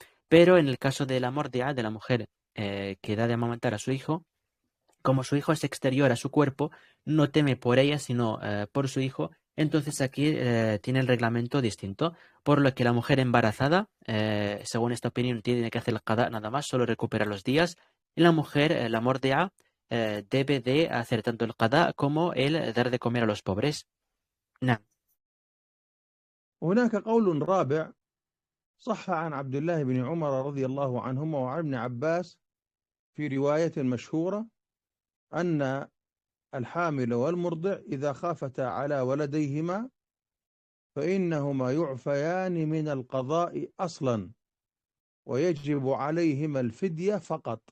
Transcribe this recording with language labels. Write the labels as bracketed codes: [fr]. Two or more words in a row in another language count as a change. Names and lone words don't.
[es] Pero en el caso de la mordia, de la mujer que da de amamantar a su hijo, como su hijo es exterior a su cuerpo, no teme por ella, sino por su hijo. Entonces aquí tiene el reglamento distinto, por lo que la mujer embarazada, según esta opinión, tiene que hacer el qada nada más, solo recupera los días. Y la mujer, la mordia, debe de hacer tanto el qada como el dar de comer a los pobres. [ar] نعم. هناك قول رابع صح عن عبد الله بن عمر رضي الله عنهما وعن ابن عباس في رواية مشهورة أن الحامل والمرضع إذا خافتا على ولديهما فإنهما يعفيان من القضاء أصلا ويجب عليهما الفدية فقط.